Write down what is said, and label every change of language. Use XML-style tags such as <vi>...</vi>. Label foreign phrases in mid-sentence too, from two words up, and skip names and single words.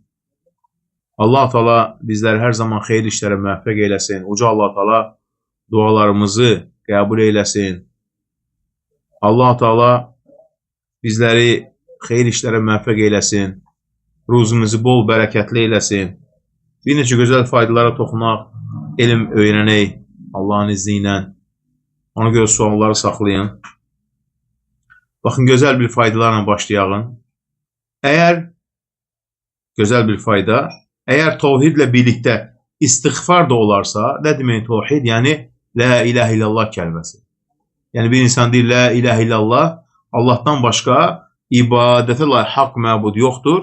<tr>Allah Teala bizleri her zaman hayır işlere müvaffak eylesin. Uca Allah Teala dualarımızı kabul eylesin. Allah Teala bizleri hayır işlere müvaffak eylesin. Ruzumuzu bol bereketli eylesin.</tr> <az>Bir neçə gözəl faydalara toxunaq, elm öyrənək</az> <tr>Allah'ın izniyle.</tr> <az>Ona göre sualları saxlayın.</az> <tr>Bakın, güzel bir faydalarla başlayalım. Güzel bir fayda, eğer tevhidle birlikte istiğfar da olarsa, ne demek tevhid? Yani</tr> <ar>لا إله إلا الله</ar> <tr>kelimesi. Yani bir insan deyir</tr> <ar>لا إله إلا الله,</ar> <tr>Allah'tan başka ibadete layık hak məbud yoktur.</tr>